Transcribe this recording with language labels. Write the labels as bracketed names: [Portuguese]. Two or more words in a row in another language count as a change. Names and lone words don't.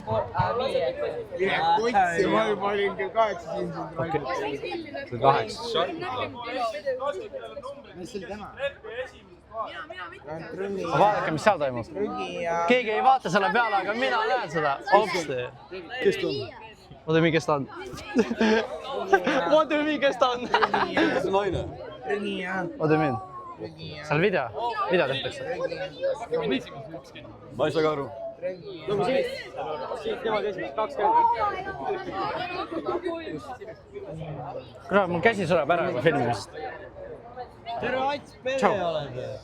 [Estonian] Kutsi, ma juba olin kell 8 siin. Kell 8. Mis oli tema? Vaadake, mis seal toimub. Keegi ei vaata selle peale, aga mina näen seda. Opsti. Kes ta on? [English] What do you mean, [Estonian] kes ta on? [English] What do you mean, [Estonian] kes ta on? Kes on naine? [English] What do you mean? [Estonian] Seal video tehtakse. Ma ei saa ka aru. Kurat, mul käsi sureb ära juba filmimisest. Tere, Ats, pere oled.